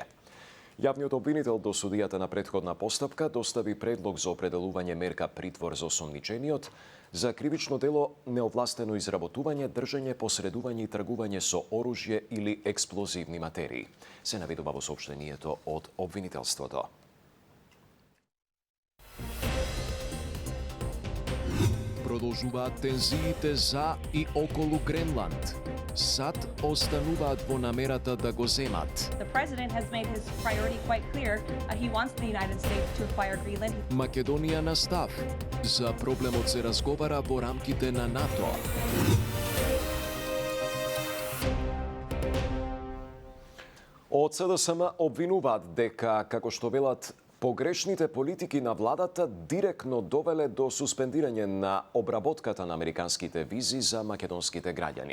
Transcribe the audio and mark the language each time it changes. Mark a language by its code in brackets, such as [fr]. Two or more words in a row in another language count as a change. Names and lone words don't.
[mk] Јавниот обвинител до судијата на претходна постапка достави предлог за определување мерка притвор за осомничениот за кривично дело неовластено изработување, држење, посредување и тргување со оружје или експлозивни материи, се наведува во соопштението од обвинителството. Продолжуваат тензиите за и околу Гренланд. САД остануваат во намерата да го земат. [en] The president has made his priority quite clear. He wants the United States to acquire Greenland. [mk] Македонија на став. За проблемот се разговара во рамките на НАТО. Од СДСМ обвинуваат дека, како што велат, погрешните политики на владата директно довеле до суспендирање на обработката на американските визи за македонските граѓани.